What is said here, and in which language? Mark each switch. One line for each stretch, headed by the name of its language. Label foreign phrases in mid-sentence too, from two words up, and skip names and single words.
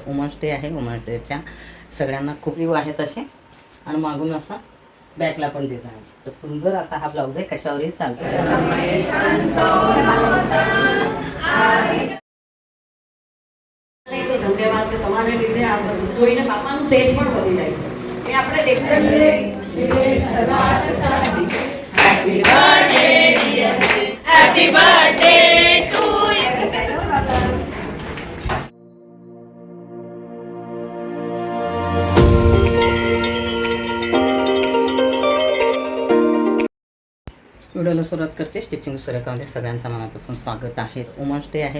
English: Women's Day
Marathi: आहे.
English: Women's Dayच्या
Marathi: सगळ्यांना खूप व्ह्यू आहेत असे आणि मागून असा बॅकला पण डिझाईन आहे. तर सुंदर असा हा ब्लाऊज आहे, कशावरही चालतो.
Gujarati: ધન્યવાદ કે તમારે લીધે આ જોઈને બાપાનું તેજ પણ વધી જાય છે. એ આપણે દેખીએ
English: happy birthday dear, happy birthday to you.
Marathi: व्हिडिओला सुरुवात करते. स्टिचिंग सुरेखामध्ये सगळ्यांचं मनापासून स्वागत आहे.
English: Women's Day
Marathi: आहे.